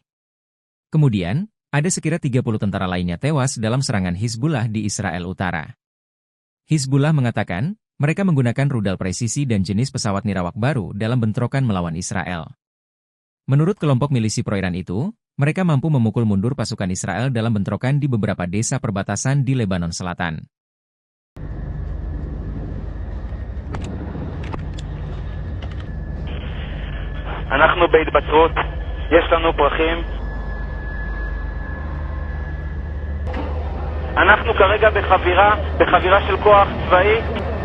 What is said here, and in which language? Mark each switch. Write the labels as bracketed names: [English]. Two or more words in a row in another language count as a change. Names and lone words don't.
[Indonesian] Kemudian, ada sekira 30 tentara lainnya tewas dalam serangan Hizbullah di Israel Utara. Hizbullah mengatakan, mereka menggunakan rudal presisi dan jenis pesawat nirawak baru dalam bentrokan melawan Israel. Menurut kelompok milisi pro-Iran itu, mereka mampu memukul mundur pasukan Israel dalam bentrokan di beberapa desa perbatasan di Lebanon Selatan. [Hebrew] אנחנו בהתבצרות, יש לנו פרחים. אנחנו כרגע בחבירה של כוח צבאי.